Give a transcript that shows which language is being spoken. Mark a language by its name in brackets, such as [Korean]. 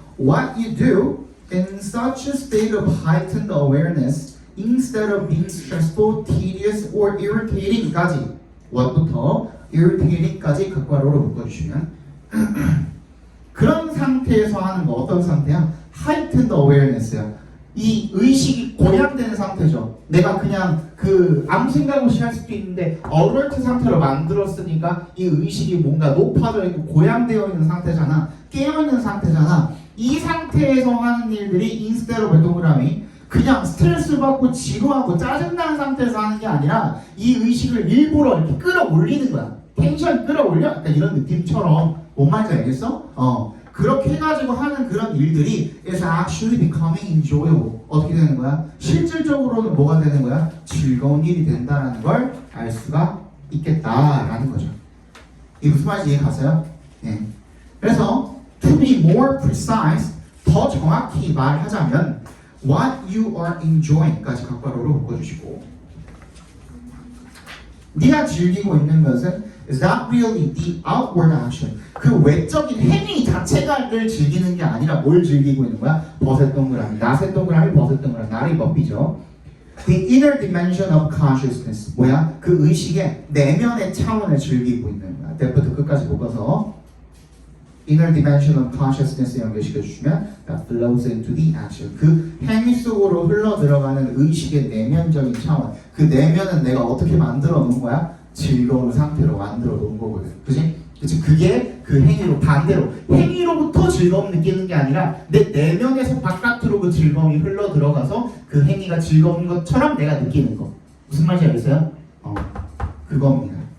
[English] What you do in such a state of heightened awareness instead of being stressful, tedious, or [Korean] irritating까지 what부터 irritating까지 각괄호로 묶어주시면 그런 상태에서 하는 거 어떤 상태야? [English] heightened awareness야. [Korean] 이 의식이 고양되는 상태죠. 내가 그냥 아무 생각 없이 할 수도 있는데 alert 상태로 만들었으니까 이 의식이 뭔가 높아져 있고 고양되어 있는 상태잖아. 깨어있는 상태잖아. 이 상태에서 하는 일들이 [English] instead of [Korean] 동그라미 그냥 스트레스 받고 지루하고 짜증나는 상태에서 하는 게 아니라 이 의식을 일부러 이렇게 끌어올리는 거야. 텐션 끌어올려? 약간 이런 느낌처럼 뭔 말인지 알겠어? 그렇게 해가지고 하는 그런 일들이 [English] is actually becoming enjoyable. [Korean] 어떻게 되는 거야? 실질적으로는 뭐가 되는 거야? 즐거운 일이 된다는 걸 알 수가 있겠다라는 거죠. 이게 무슨 말인지 이해 가세요? 네. 그래서 [English] to be more precise, [Korean] 더 정확히 말하자면 [English] what you are enjoying [Korean] 까지 각괄호로 묶어주시고 네가 즐기고 있는 것은 [English] is not really the outward action. [Korean] 그 외적인 행위 자체가를 즐기는 게 아니라 뭘 즐기고 있는 거야? 버섯 동그라미, 나세 동그라미, 버섯 동그라미, 나를 법이죠. [English] The inner dimension of consciousness. [Korean] 뭐야? 그 의식의 내면의 차원을 즐기고 있는 거야. 대부터 끝까지 묶어서 [English] inner dimension of consciousness [Korean] 연결시켜 주시면 [English] that flows into the action. [Korean] 그 행위 속으로 흘러 들어가는 의식의 내면적인 차원. 그 내면은 내가 어떻게 만들어 놓은 거야? 즐거운 상태로 만들어 놓은 거거든. 그치? 그게 그 행위로 반대로 행위로부터 즐거움 느끼는 게 아니라 내 내면에서 바깥으로 그 즐거움이 흘러 들어가서 그 행위가 즐거운 것처럼 내가 느끼는 거. 무슨 말인지 알겠어요? 그겁니다.